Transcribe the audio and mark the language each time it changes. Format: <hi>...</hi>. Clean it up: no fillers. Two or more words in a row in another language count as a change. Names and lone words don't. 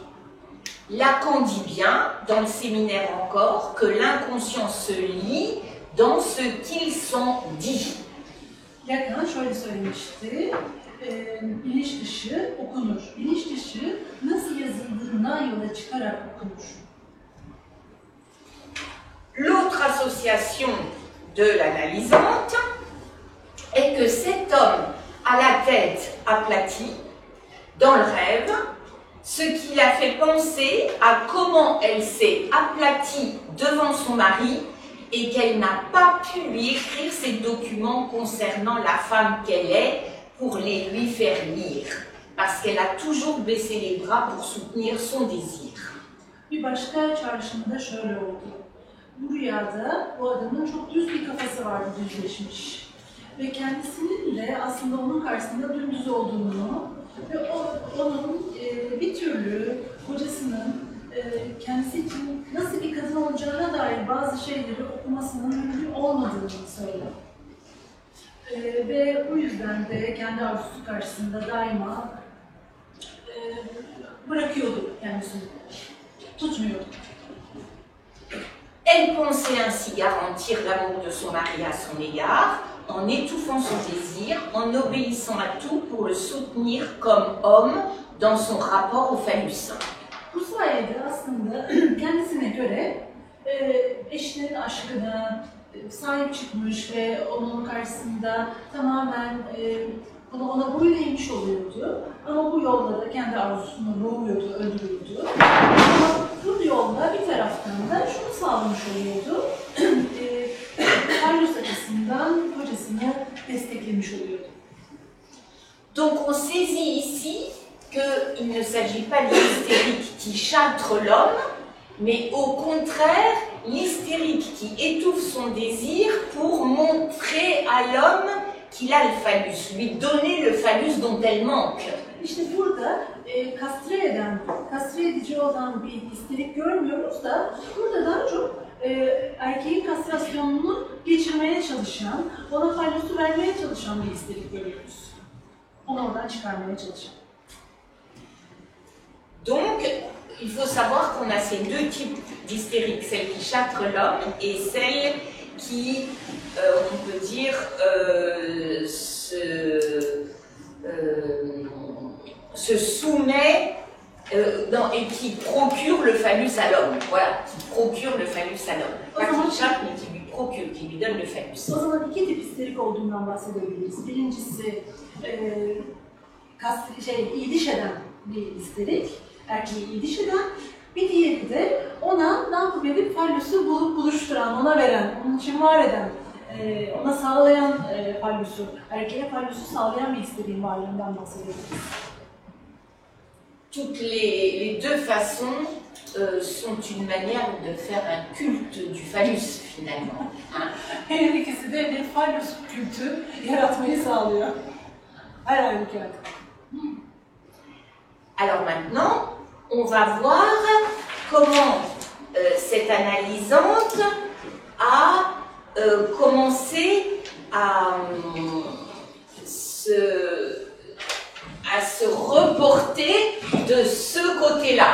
<fr>Lacan dit bien, dans le séminaire encore, que l'inconscient se lit dans ce qu'ils sont dit.</fr> <tr>Lacan şöyle söylemişti, bilinç dışı okunur. Bilinç dışı nasıl yazıldığından yola çıkarak okunur.</tr> <fr>L'autre association de l'analysante est que cet homme a la tête aplatie dans le rêve, ce qui l'a fait penser à comment elle s'est aplatie devant son mari et qu'elle n'a pas pu lui écrire ces documents concernant la femme qu'elle est pour les lui faire lire, parce qu'elle a toujours baissé les bras pour soutenir son désir.</fr> <tr>Bir başka çağrışımda şöyle oldu. Bu rüyada bu adamın çok düz bir kafası vardı, düzleşmiş. Ve kendisinin de aslında onun karşısında dümdüz olduğunu ve onun bir türlü kocasının kendisi için nasıl bir kadın olacağına dair bazı şeyleri okumasının mümkün olmadığını söyledi. Ve bu yüzden de kendi arzusu karşısında daima bırakıyordu kendisini, tutmuyordu.</tr> <fr>Elle pensait ainsi garantir l'amour de son mari à son égard, en étouffant son désir, en obéissant à tout pour le soutenir comme homme dans son rapport au phallus.</fr> <tr>Bu sayede aslında kendisine göre eşinin aşkına sahip çıkmış ve onun karşısında tamamen ona boyun eğmiş oluyordu. Ama bu yolda da kendi arzusunu boğuyordu, öldürüyordu. Ama bu yolda bir taraftan da şunu sağlamış oluyordu. Phallus açısından kocasını desteklemiş oluyordu.</tr> <fr>Donc on saisit ici qu'il ne s'agit pas de l'hystérique qui châtre l'homme, mais au contraire, l'hystérique qui étouffe son désir pour montrer à l'homme qu'il a le phallus, lui donner le phallus dont elle manque.</fr> <tr>İşte burada kastre edici olan bir histerik görmüyoruz da burada daha çok erkeğin kastrasyonunu geçirmeye çalışan, ona fallusu vermeye çalışan bir histerik görüyoruz. Onu oradan çıkarmaya çalışan.</tr> <fr>Donc, il faut savoir qu'on a ces deux types d'hystériques, celle qui châtre l'homme et celle qui, on peut dire, se soumet et qui procure le phallus à l'homme. Voilà, qui procure le phallus à l'homme. Pas qui châtre, mais qui lui procure, qui lui donne le phallus.</fr> <tr>O zaman iki tip histerik olduğundan bahsedebiliriz. Birincisi iyiliş eden bir histerik. erkeği iyi dişiden, bir diğeri de ona ne yapıp edip fallusu bulup buluşturan, ona veren, onun için var eden, ona sağlayan fallusu, erkeğe fallusu sağlayan bir istediğin varlığından bahsediyoruz.</tr> <fr>Toutes les deux façons sont une manière de faire un culte du phallus finalement.</fr> <tr>Her ikisi de bir fallus kültü yaratmayı sağlıyor. Her halükarda.</tr> <fr>Alors maintenant, on va voir comment cette analysante a commencé à se reporter de ce côté-là.</fr>